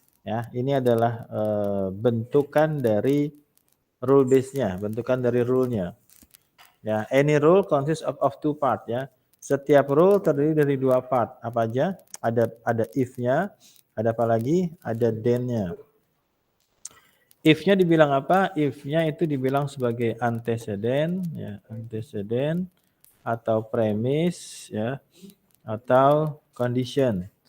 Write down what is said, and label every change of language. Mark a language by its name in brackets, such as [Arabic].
[Indonesian] Ya, ini adalah bentukan dari rule base-nya, bentukan dari rule-nya. [English] Ya, any rule consists of two part ya. [Indonesian] Setiap rule terdiri dari dua part. Apa aja? Ada if-nya, ada apa lagi? Ada then-nya. If-nya dibilang apa? If-nya itu dibilang sebagai antecedent ya, antecedent atau premise ya, atau condition.